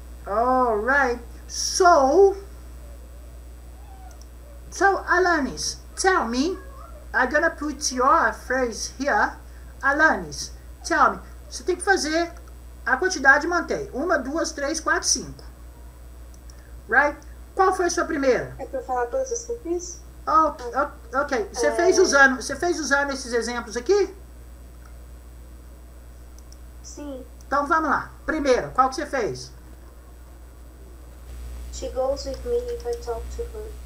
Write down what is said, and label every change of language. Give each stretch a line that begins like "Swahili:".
English: Alright, so Alanis, tell me, I'm gonna put your phrase here.
Portuguese: Alanis,
English: tell me,
Portuguese: você tem que fazer a quantidade, mantém.
English: 1, 2, 3, 4, 5. Right?
Portuguese: Qual foi a sua primeira? É pra eu falar todas as que eu fiz? Ok. Você fez usando esses exemplos aqui? Sim. Então vamos lá. Primeira, qual que você fez?
English: She goes with me if I talk to her.